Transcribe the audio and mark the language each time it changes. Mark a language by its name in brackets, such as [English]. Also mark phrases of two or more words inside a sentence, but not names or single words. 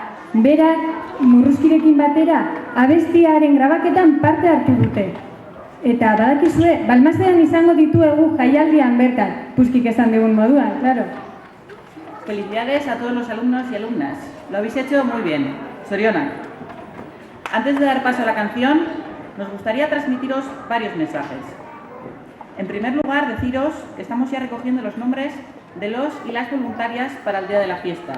[Basque] berak murruzkirekin batera abestiaren grabaketan parte hartu dute. Eta badakizue, Balmasedan izango dituegu jaialdian bertan, Puskik esan digun moduan, [Spanish] claro. Felicidades a todos los alumnos y alumnas. Lo habéis hecho muy bien. Zorionak. Antes de dar paso a la canción, nos gustaría transmitiros varios mensajes. En primer lugar, deciros que estamos ya recogiendo los nombres de los y las voluntarias para el día de la fiesta.